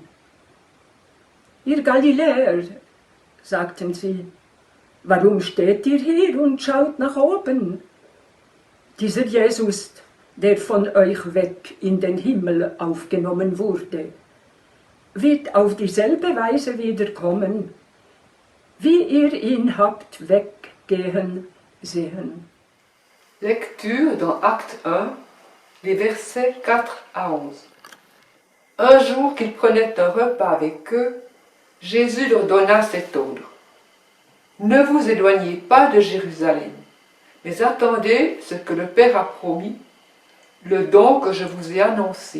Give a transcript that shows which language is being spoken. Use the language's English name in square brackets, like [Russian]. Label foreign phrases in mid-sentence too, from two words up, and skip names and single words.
[German] Ihr Galiläer, sagten sie, warum steht ihr hier und schaut nach oben? Dieser Jesus, der von euch weg in den Himmel aufgenommen wurde, wird auf dieselbe Weise wiederkommen, wie ihr ihn habt weggehen sehen. [French] Lecture dans Acte 1, les versets 4 à 11. Un jour qu'ils prenaient un repas avec eux, Jésus leur donna cet ordre: Ne vous éloignez pas de Jérusalem, mais attendez ce que le Père a promis, le don que je vous ai annoncé.